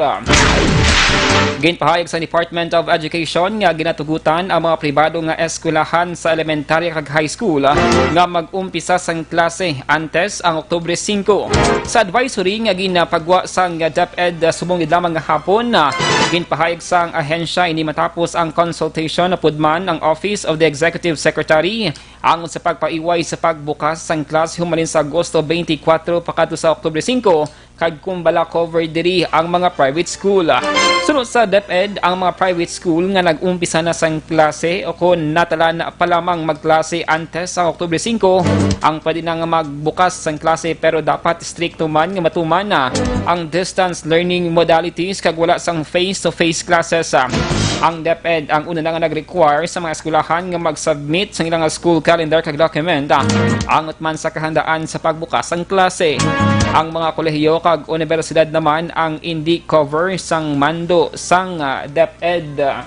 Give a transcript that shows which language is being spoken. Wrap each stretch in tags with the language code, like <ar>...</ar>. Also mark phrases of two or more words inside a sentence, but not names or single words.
<hil>Ginpahayag sa Department of Education nga ginatugutan ang mga pribado nga eskwelahan sa elementarya kag</hil> <en>high school</en> <hil>nga mag-umpisa sang klase antes ang Oktubre 5. Sa advisory nga ginapagwa sang DepEd subong lamang nga hapon ginpahayag sang ahensya ini matapos ang consultation na pudman ang Office of the Executive Secretary ang sa pagpaiway sa pagbukas sang klase humalin sa Agosto 24 pakadto sa Oktubre 5 kag kumbala cover diri ang mga</hil> <en>private school.</en> <hil>Sunod sa DepEd, ang mga</hil> <en>private school</en> <hil>nga nag-umpisa na sang klase o kung natala na pa lamang magklase antes sa Oktubre 5, ang pwede na nga magbukas sang klase pero dapat stricto man nga matuman na ang</hil> <en>distance learning modalities</en> <hil>kag wala sang</hil> <en>face-to-face classes.</en> <hil>Ang DepEd ang una na nga nag-require sa mga eskwelahan nga mag-submit sa ilang</hil> <en>school calendar</en> <hil>kag document angot man sa kahandaan sa pagbukas sang klase. Ang mga kolehiyo kag universidad naman ang hindi cover sang mando sang DepEd.</hil>